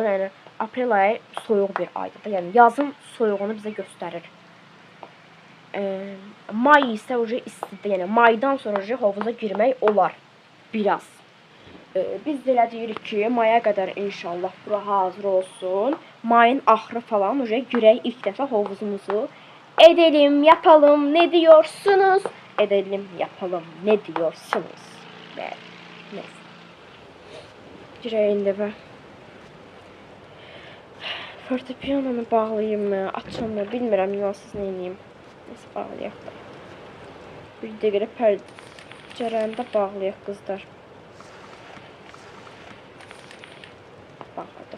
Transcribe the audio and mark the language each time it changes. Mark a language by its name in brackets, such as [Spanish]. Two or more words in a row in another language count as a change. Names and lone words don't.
[Azerbaijani] Yəni aprel ayı soyuq bir aydır da. Yəni yazın soyuğunu bizə göstərir. May isə ucu istidir. Yəni maydan sonra ucu hovuza girmək olar biraz. Biz də elə deyirik ki, maya qədər inşallah bura hazır olsun. Mayın axırı falan ucu girək ilk dəfə hovuzumuzu. [Turkish] Edelim, yapalım, ne diyorsunuz? Edelim, yapalım, ne diyorsunuz? Neyse. [Azerbaijani] Girək indi və fortepianonu bağlayayım mı, açam mı, bilmirəm, yalnız nə edeyim. Neyse, bağlayaq da. Bir də görə Pəncərəni də bağlayaq qızlar. Bağladıq.